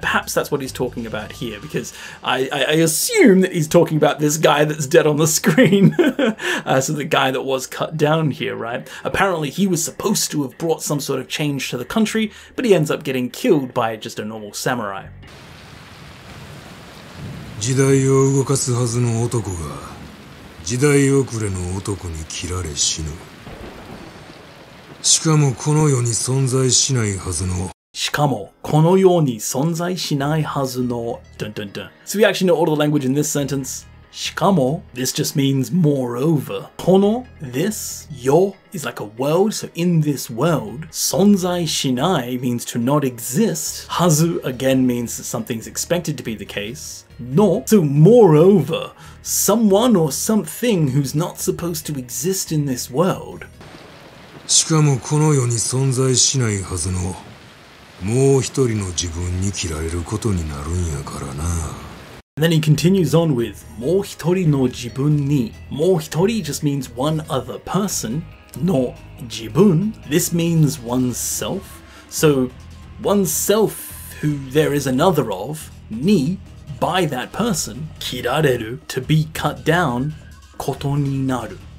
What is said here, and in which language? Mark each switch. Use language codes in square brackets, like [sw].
[en] Perhaps that's what he's talking about here because I assume that he's talking about this guy that's dead on the screen. So the guy that was cut down here, right? Apparently he was supposed to have brought some sort of change to the country, but he ends up getting killed by just a normal samurai. [ja] 時代を動かすはずの男が時代遅れの男に切られ死ぬ。しかもこの世に存在しないはずの [en] So we actually know all the language in this sentence. Shikamo, this just means moreover. Kono, this. Yo is like a world, so in this world. Sonzai shinai means to not exist. Hazu again means that something's expected to be the case. No, so moreover, someone or something who's not supposed to exist in this world. [ja] しかもこの世に存在しないはずのもう一人の自分に切られることになるんやからな。 [en] And then he continues on with [ja] もう一人の自分に. [en] もう一人 just means one other person. の自分, this means oneself. So oneself who there is another of, に by that person, [ja] 切られる [en] to be cut down, [ja] ことになる.